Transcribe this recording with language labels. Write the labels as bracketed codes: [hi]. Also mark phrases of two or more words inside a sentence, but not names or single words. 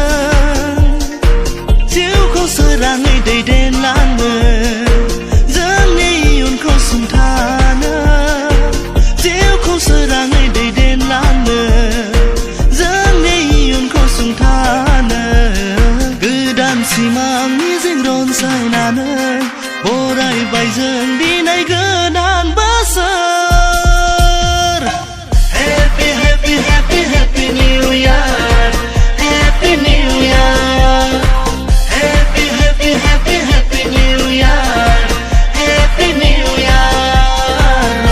[brx] जिउखौ सोराङै दैदेनलांनो जोंनि इयुनखौ सुंथानो जिउखौ सोराङै दैदेनलांनो जोंनि इयुनखौ सुंथानो गोदान सिमां मिजिं रनसायनानै बरायबाय जों दिनै गोदान [en] बोसोर happy happy happy happy new year happy new year Happy, happy, happy, happy New Year. Happy New Year.